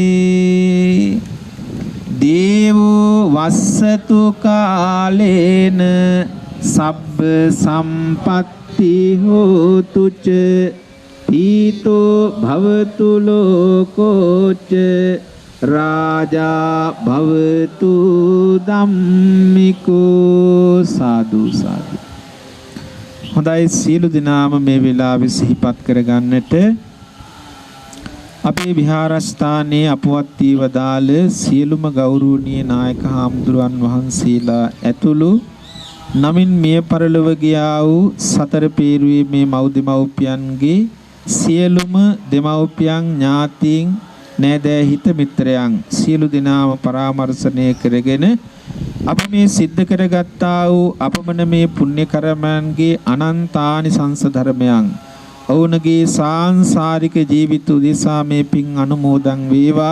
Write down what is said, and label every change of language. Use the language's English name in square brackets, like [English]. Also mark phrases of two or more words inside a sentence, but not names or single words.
[Pali] දේවෝ වස්සතු කාලේන සබ්බ සම්පත්ති හෝතු ච පීතෝ භවතු ලෝකෝච රාජා භවතු ධම්මිකෝ. [Sinhala] සාදු සාදු. හොඳයි, සියලු දෙනාම මේ වෙලාවේ සිහිපත් කරගන්නට අපේ විහාරස්ථානයේ අපවත් වදාළ සියලුම ගෞරවනීය නායක හාමුදුරුවන් වහන්සේලා ඇතුළු නමින් මිය පරලොව ගියා වූ සතර පේරුවේ මේ මව්දෙමව්පියන්ගේ සියලුම දෙමව්පියන් ඥාතීන් නෑදෑ හිත මිත්‍රයන් සියලු දෙනාම පරාමර්ශණය කරගෙන අපි මේ සිද්ධ කරගත්තා වූ අපමණ මේ පුණ්‍ය කර්මයන්ගේ අනන්තානිසංස ධර්මයන් ඔවුන්ගේ සාංශාරික ජීවිත උදෙසා මේ පින් අනුමෝදන් වේවා.